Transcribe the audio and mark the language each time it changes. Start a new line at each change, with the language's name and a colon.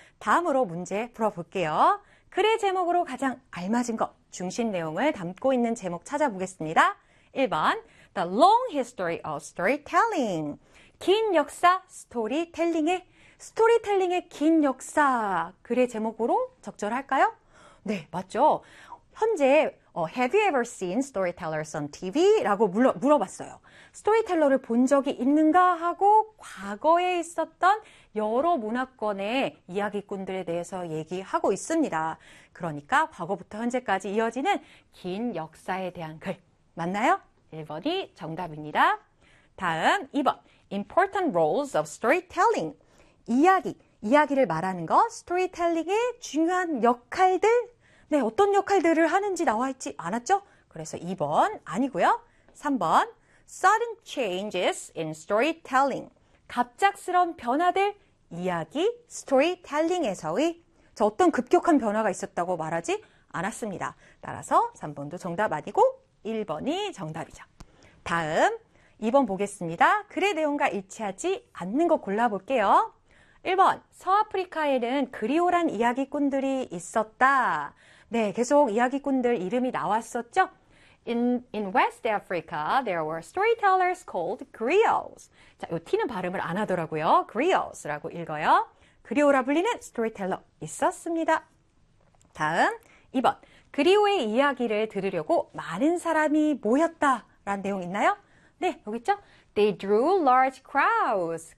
Korean: 다음으로 문제 풀어볼게요. 글의 제목으로 가장 알맞은 것, 중심 내용을 담고 있는 제목 찾아보겠습니다.
English: 1번, The Long History of Storytelling.
Korean: 긴 역사, 스토리텔링의, 스토리텔링의 긴 역사, 글의 제목으로 적절할까요? 네, 맞죠. 현재
English: Have you ever seen storytellers on TV?
Korean: 라고 물어봤어요. 스토리텔러를 본 적이 있는가 하고 과거에 있었던 여러 문화권의 이야기꾼들에 대해서 얘기하고 있습니다. 그러니까 과거부터 현재까지 이어지는 긴 역사에 대한 글. 맞나요? 1번이 정답입니다. 다음 2번.
English: Important roles of storytelling.
Korean: 이야기를 말하는 것. 스토리텔링의 중요한 역할들. 네, 어떤 역할들을 하는지 나와있지 않았죠? 그래서 2번 아니고요. 3번,
English: sudden changes in storytelling.
Korean: 갑작스러운 변화들, 이야기, storytelling에서의. 저 어떤 급격한 변화가 있었다고 말하지 않았습니다. 따라서 3번도 정답 아니고 1번이 정답이죠. 다음, 2번 보겠습니다. 글의 내용과 일치하지 않는 거 골라볼게요. 1번, 서아프리카에는 그리오란 이야기꾼들이 있었다. 네, 계속 이야기꾼들 이름이 나왔었죠?
English: In West Africa, there were storytellers called griots.
Korean: 자, 요 T는 발음을 안 하더라고요. griots라고 읽어요. 그리오라 불리는 스토리텔러 있었습니다. 다음, 2번. 그리오의 이야기를 들으려고 많은 사람이 모였다. 라는 내용 있나요? 네, 여기 있죠?
English: They drew large crowds.